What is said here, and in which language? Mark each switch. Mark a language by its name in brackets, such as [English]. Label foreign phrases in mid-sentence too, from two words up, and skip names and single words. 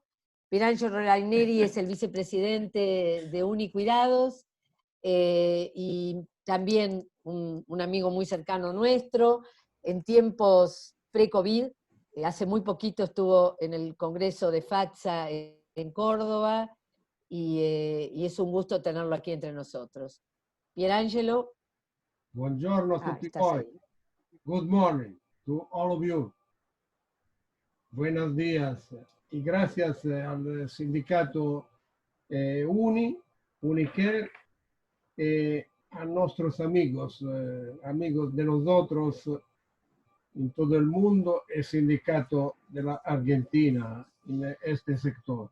[Spanish] Pierangelo Raineri es el vicepresidente de Unicuidados y también un amigo muy cercano nuestro. En tiempos pre-COVID, hace muy poquito estuvo en el Congreso de FATSA en Córdoba y es un gusto tenerlo aquí entre nosotros. Pierangelo. [Italian] Buongiorno a tutti voi. [English] Good morning to all of you. [Spanish] Buenos días y gracias al sindicato Unicare, a nuestros amigos, amigos de nosotros en todo el mundo, el sindicato de la Argentina en este sector.